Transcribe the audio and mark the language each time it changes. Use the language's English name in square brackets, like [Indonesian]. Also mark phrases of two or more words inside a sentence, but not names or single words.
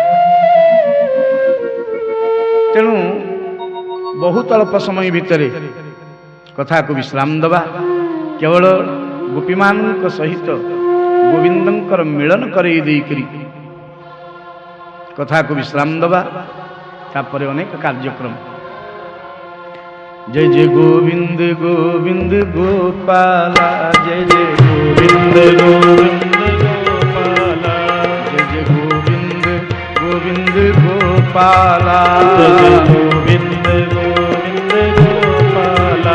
[Odia] ତେଣୁ ବହୁତ ଅଳ୍ପ ସମୟ ଭିତରେ କଥାକୁ ବିଶ୍ରାମ ଦେବା। କେବଳ ଗୋପୀମାନଙ୍କ ସହିତ ଗୋବିନ୍ଦଙ୍କର ମିଳନ କରେଇ ଦେଇକରି କଥାକୁ ବିଶ୍ରାମ ଦେବା। ତାପରେ ଅନେକ କାର୍ଯ୍ୟକ୍ରମ। [Sanskrit] जय जय गोविंद गोविंद गोपाला, जय जय गोविंद गोविंद गोपाला, जय जय गोविंद गोविंद गोपाला, जय जय गोविंद गोविंद गोपाला।